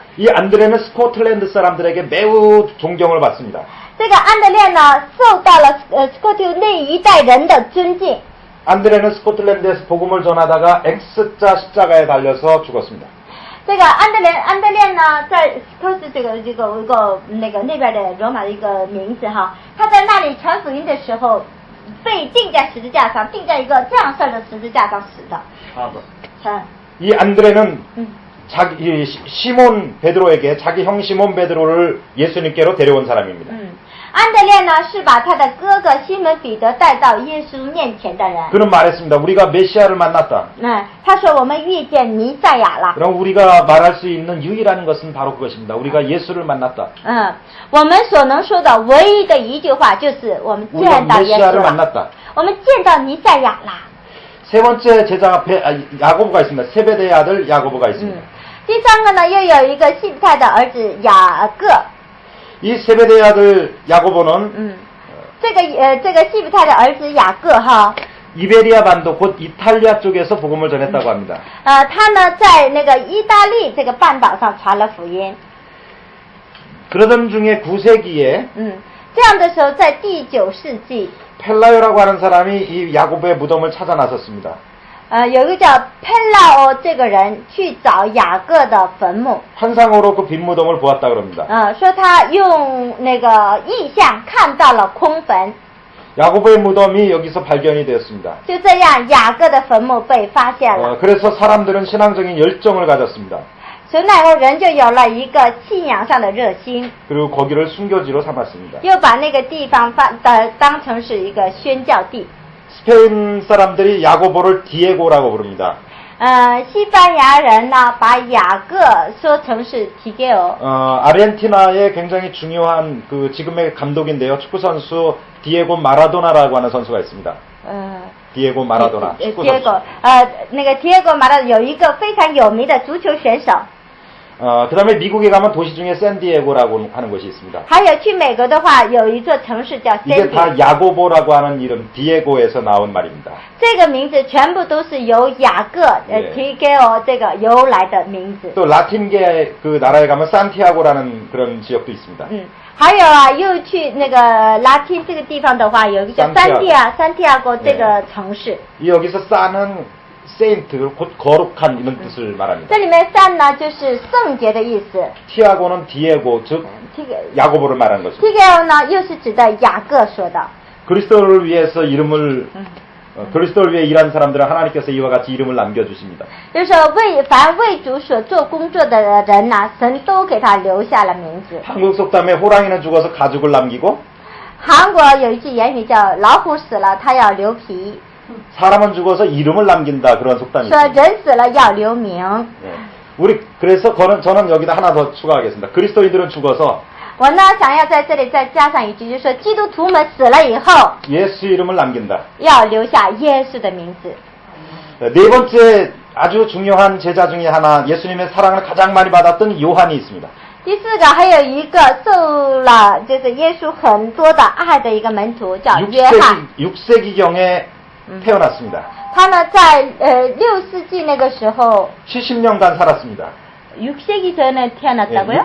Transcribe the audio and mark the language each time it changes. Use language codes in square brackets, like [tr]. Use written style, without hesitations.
[ko] 이 안드레는 스코틀랜드 사람들에게 매우 존경을 받습니다. [zh] 这个安德烈呢，受到了斯科特那一代人的尊敬。 [ko] 안드레는 스코틀랜드에서 복음을 전하다가 X자 십자가에 달려서 죽었습니다. [zh] 这个安德烈呢，在斯科特这个那边的罗马的一个名字哈，他在那里传福音的时候，被钉在十字架上，钉在一个这样式的十字架上死的。 [ko] 이 안드레는 자기 시몬 베드로에게 자기 형 시몬 베드로를 예수님께로 데려온 사람입니다. [zh] 安德烈呢，是把他的哥哥西门彼得带到耶稣面前的人。 [ko] 그는 말했습니다. 우리가 메시아를 만났다. [zh] 他说我们遇见弥赛亚了。 [ko] 그럼 우리가 말할 수 있는 유일한 것은 바로 그것입니다. 우리가 예수를 만났다. [zh] 我们所能说的唯一的一句话就是我们 [ko] 우리가 [zh] 见到耶稣 [ko] 메시아를 [zh] 了， [ko] 만났다. [zh] 我们见到弥赛亚了。 [ko] 세 번째 제자가 야고보가 있습니다. 세베대의 아들 야고보가 있습니다. [zh] 第三个呢，又有一个西比泰的儿子雅各。 [ko] 이 세베대의 아들 야고보는 [zh] 这个西比泰的儿子雅各哈， [ko] 이베리아 반도 곧 이탈리아 쪽에서 복음을 전했다고 합니다. [zh] 他呢在那个意大利这个半岛上传了福音。 [ko] 그러던 중에 9세기에 [zh] 这样的时候，在第9世纪， [ko] 펠라요라고 하는 사람이 이 야고보의 무덤을 찾아 나섰습니다. [zh] 有一个叫佩拉欧这个人去找雅各的坟墓， [ko] 환상으로 그 빈 무덤을 보았다 그럽니다. [zh] 说他用那个意象看到了空坟， [ko] 야고보의 무덤이 여기서 발견이 되었습니다. [zh] 就这样雅各的坟墓被发现了。 [ko] 그래서 사람들은 신앙적인 열정을 가졌습니다. [zh] 所以那时候人就有了一个信仰上的热心， [ko] 그리고 거기를 순교지로 삼았습니다. [zh] 又把那个地方当成是一个宣教地。 [ko] 스페인 사람들이 야고보를 디에고라고 부릅니다. [zh] 西班牙人呢把雅各说成是提给欧。 [ko] 아르헨티나의 굉장히 중요한 그 지금의 감독인데요. 축구 선수 디에고 마라도나라고 하는 선수가 있습니다. 디에고 마라도나. 축구 선수. [zh] 那个提给马拉有一个非常有名的足球选手。 [ko] 그다음에 미국에 가면 도시 중에 샌디에고라고 하는 곳이 있습니다. [zh] 还有去美国的话，有一座城市叫 [ko] 이게 다 샌디， 야고보라고 하는 이름 디에고에서 나온 말입니다. [zh] 这个名字全部都是由雅各提给欧这个由来的名字。 [ko] 또 라틴계 그 나라에 가면 산티아고라는 그런 지역도 있습니다. [zh] 还有啊，又去那个拉丁这个地方的话，有一个叫三蒂亚哥这个城市。 [ko] 여기서 산은 세인트, 곧 거룩한 이런 뜻을 말합니다. [zh] 这里面山呢就是圣洁的意思。 [ko] 티아고는 디에고, 즉 야고보를 말하는 것입니다. [zh] 提给欧呢又是指的雅各说的。 [ko] 그리스도를 위해서 이름을 그리스도를 위해 일하는 사람들은 하나님께서 이와 같이 이름을 남겨주십니다. [zh] 就是说凡为主所做工作的人呢，神都给他留下了名字。 [ko] 한국 속담에 호랑이는 죽어서 가죽을 남기고 [zh] 韩国有一句言语叫老虎死了他要留皮， [ko] 사람은 죽어서 이름을 남긴다 그런 속담이 [zh] 说 [ko] 있습니다. [zh] 人死了要留名。 [ko] 그래서 저는 여기다 하나 더 추가하겠습니다. 그리스도인들은 죽어서 [zh] 我呢想要在这里再加上一句，就是说基督徒们死了以后 [ko] 예수 이름을 남긴다. [zh] 要留下耶稣的名字。 [ko] 네 번째 아주 중요한 제자 중에 하나, 예수님의 사랑을 가장 많이 받았던 요한이 있습니다. [zh] 第四个还有一个受了就是耶稣很多的爱的一个门徒叫约翰。 [ko] 6세기경에 태어났습니다. [zh] 他呢在6世纪那个时候 [ko] 70년간 살았습니다. 6세기 전에 태어났다고요?